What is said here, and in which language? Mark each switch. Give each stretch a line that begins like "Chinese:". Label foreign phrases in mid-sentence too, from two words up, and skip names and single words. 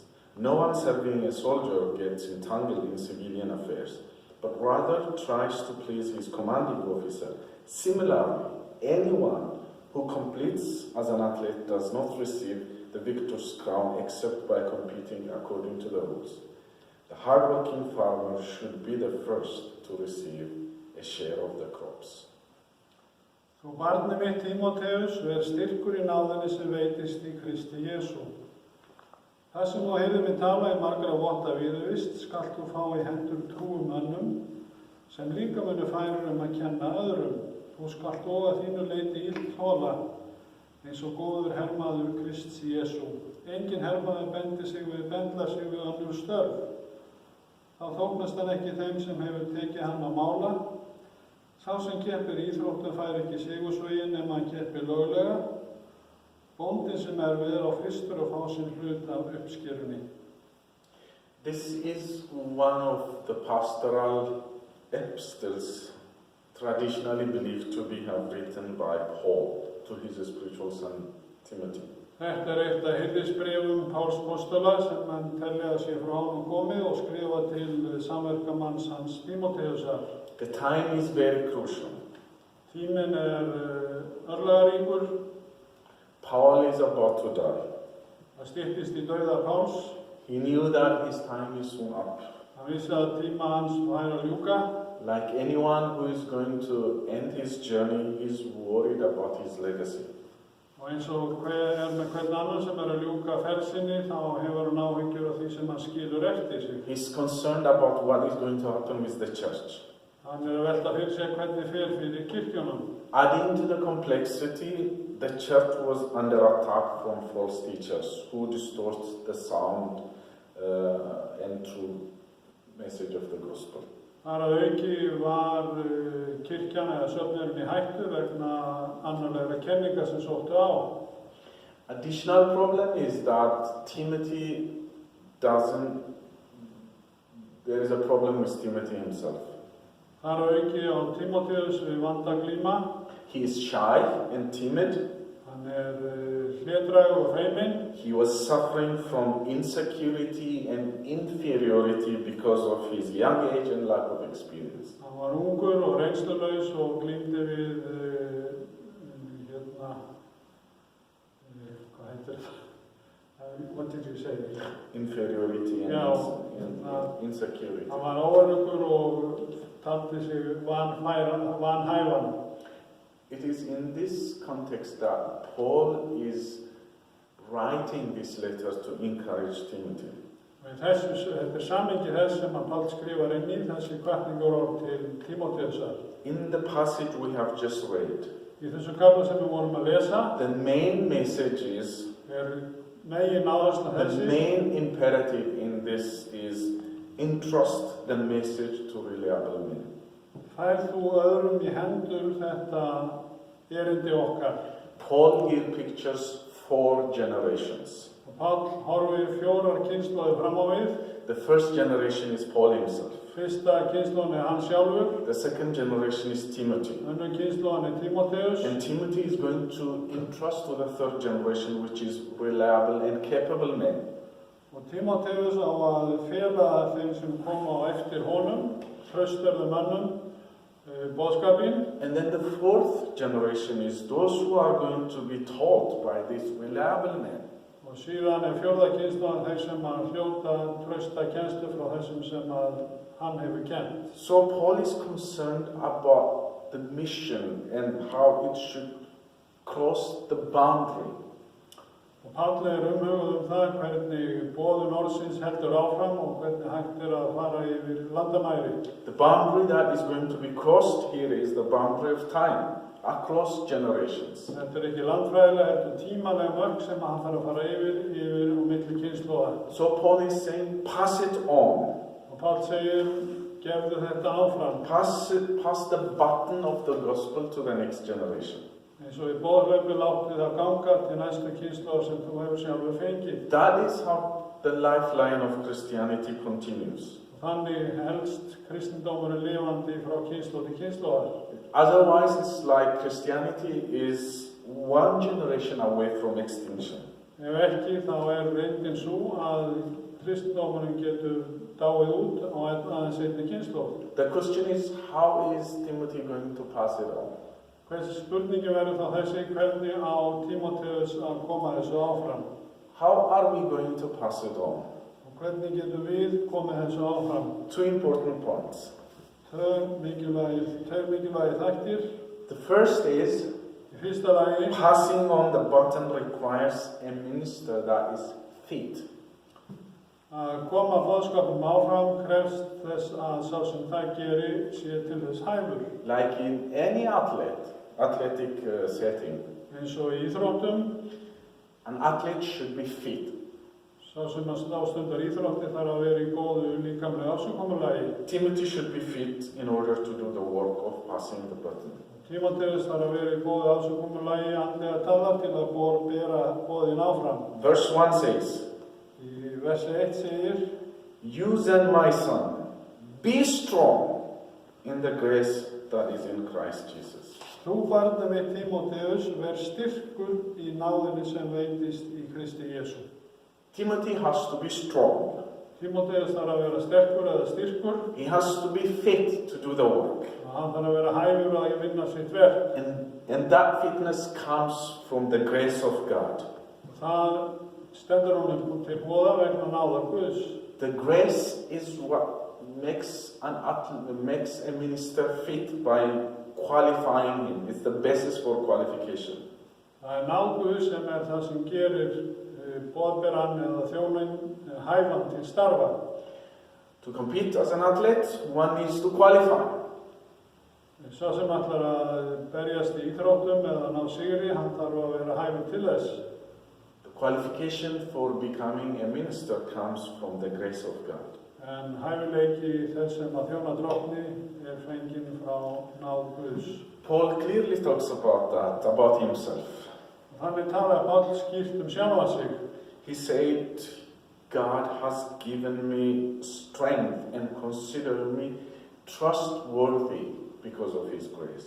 English: No one serving a soldier gets entangled in civilian affairs, but rather tries to please his commanding officer. Similarly, anyone who completes as an athlete does not receive the victor's crown except by competing according to the rules. The hard-working farmer should be the first to receive a share of the crops.
Icelandic: Þú barni mitt Tímóteus, ver styrkur í náðinni sem veitist í Kristi Jesú. Það sem þú heyrðir mig tala í margra votta viðurvist, skalt þú fá í hendur trúum mönnum, sem líka munu færir að kenna öðrum. Þú skalt og að þínu leyti illt þola, eins og góður hermaður Krists Jesú. Engin hermaður bendlar sig við önnur störf. Þá þóknast hann ekki þeim sem hefur tekið hann á mála. Sá sem keppir íþróttum fær ekki sigursveginn nema hann keppir löglega. Bóndinn sem við á fyrstur að fá sinn hlut af uppskerunni.
English: This is one of the pastoral epistles traditionally believed to be written by Paul to his spiritual son Timothy.
Icelandic: Þetta eitt af hirðisbréfum Páls postula sem menn telja að sé frá honum komið og skrifa til samverkamanns hans Tímóteusar.
English: The time is very crucial.
Icelandic: Tíminn örlagaríkur.
English: Paul is about to die.
Icelandic: Það styttist í dauða Páls.
English: He knew that his time is soon up.
Icelandic: Hann vissi að tíma hans væri að ljúka.
English: Like anyone who is going to end his journey, he's worried about his legacy.
Icelandic: Og eins og með hvern annan sem að ljúka ferð sinni, þá hefur hann áhyggjur af því sem hann skilur eftir sig.
English: He's concerned about what is going to happen with the church.
Icelandic: Hann að velta fyrir sig hvernig fer fyrir kirkjunum.
English: Adding to the complexity, the church was under attack from false teachers who distort the sound and true message of the gospel.
Icelandic: Þar að auki var kirkjan eða söfnurinn í hættu vegna annarlegra kenninga sem sóttu á.
English: Additional problem is that Timothy there is a problem with Timothy himself.
Icelandic: Þar að auki á Tímóteus við vanda glíma.
English: He is shy and timid.
Icelandic: Hann hlédrægur og feiminn.
English: He was suffering from insecurity and inferiority because of his young age and lack of experience.
Icelandic: Hann var ungur og reynslulaus og glímdi við hvað heitir það?
English: What did you say? Inferiority and insecurity.
Icelandic: Hann var óöruggur og taldi sig vanhæfan.
English: It is in this context that Paul is writing this letter to encourage Timothy.
Icelandic: Þetta samhengi þess sem að Páll skrifar inn í þessi hvatningarorð til Tímóteusar.
English: In the passage we have just read,
Icelandic: Í þessu kafla sem við vorum að lesa,
English: the main message is,
Icelandic: megin áhersla
English: the
Icelandic: þessi.
English: main imperative in this is entrust the message to reliable men.
Icelandic: Færð þú öðrum í hendur þetta erindi okkar.
English: Paul here pictures 4 generations.
Icelandic: Og Páll horfir 4 kynslóðir fram á við.
English: The first generation is Paul himself.
Icelandic: Fyrsta kynslóðin hann sjálfur.
English: The second generation is Timothy.
Icelandic: Önnur kynslóðin Tímóteus.
English: And Timothy is going to entrust to the third generation, which is reliable and capable men.
Icelandic: Og Tímóteus á að fela þeim sem koma á eftir honum, traustverðum mönnum, boðskapinn.
English: And then the fourth generation is those who are going to be taught by these reliable men.
Icelandic: Og síðan fjórða kynslóðin þeir sem að hljóta trausta kennslu frá þessum sem að hann hefur kennt.
English: So Paul is concerned about the mission and how it should cross the boundary.
Icelandic: Og Páll umhugað það hvernig boðun orðsins heldur áfram og hvernig hægt að fara yfir landamæri.
English: The boundary that is going to be crossed here is the boundary of time, across generations.
Icelandic: Þetta ekki landfræðilega, þetta tímaleg mörk sem hann þarf að fara yfir og milli kynslóða.
English: So Paul is saying, pass it on.
Icelandic: Og Páll segir, gefðu þetta áfram.
English: Pass the button of the gospel to the next generation.
Icelandic: Eins og í boðhlaupi láttu það ganga til næstu kynslóð sem þú hefur sjálfur fengið.
English: That is how the lifeline of Christianity continues.
Icelandic: Þannig helst kristendómurinn lifandi frá kynslóð til kynslóðar.
English: Otherwise, it's like Christianity is one generation away from extinction.
Icelandic: Ef ekki, þá reyndin svo að kristendómurinn getur dáið út á aðeins einni kynslóð.
English: The question is, how is Timothy going to pass it on?
Icelandic: Hversu spurningi verður þá þessi, hvernig á Tímóteus að koma þessu áfram?
English: How are we going to pass it on?
Icelandic: Og hvernig getum við komið þessu áfram?
English: 2 important points.
Icelandic: Tveir mikilvægir þættir.
English: The first is,
Icelandic: Í fyrsta lagi,
English: passing on the baton requires a minister that is fit.
Icelandic: að koma boðskapum áfram krefst þess að sá sem það geri sé til þess hæfur.
English: Like in any athletic setting,
Icelandic: Eins og í íþróttum,
English: an athlete should be fit.
Icelandic: sá sem að stundar íþrótti þarf að vera í góðu líkamlegu afsakomulagi.
English: Timothy should be fit in order to do the work of passing the baton.
Icelandic: Tímóteus þarf að vera í góðu afsakomulagi andlega tala til að bera boðin áfram.
English: Verse 1 says,
Icelandic: Í versi 1 segir,
English: "You then, my son, be strong in the grace that is in Christ Jesus."
Icelandic: Þú barnið mitt Tímóteus, ver styrkur í náðinni sem veitist í Kristi Jesú.
English: Timothy has to be strong.
Icelandic: Tímóteus þarf að vera sterkur eða styrkur.
English: He has to be fit to do the work.
Icelandic: Hann þarf að vera hæfur að vinna sitt verk.
English: And that fitness comes from the grace of God.
Icelandic: Það stendur honum til boða vegna náðar Guðs.
English: The grace is what makes a minister fit by qualifying him. It's the basis for qualification.
Icelandic: Það náð Guðs sem það sem gerir boðberann eða þjónin hæfan til starfa.
English: To compete as an athlete, one needs to qualify.
Icelandic: Sá sem ætlar að berjast í íþróttum eða ná sigri, hann þarf að vera hæfur til þess.
English: The qualification for becoming a minister comes from the grace of God.
Icelandic: En hæfileiki þess sem að þjóna drottni fenginn frá náð Guðs.
English: Paul clearly talks about that, about himself.
Icelandic: Þannig talaði Páll skýrt sjálfan sig.
English: He said, God has given me strength and considered me trustworthy because of his grace.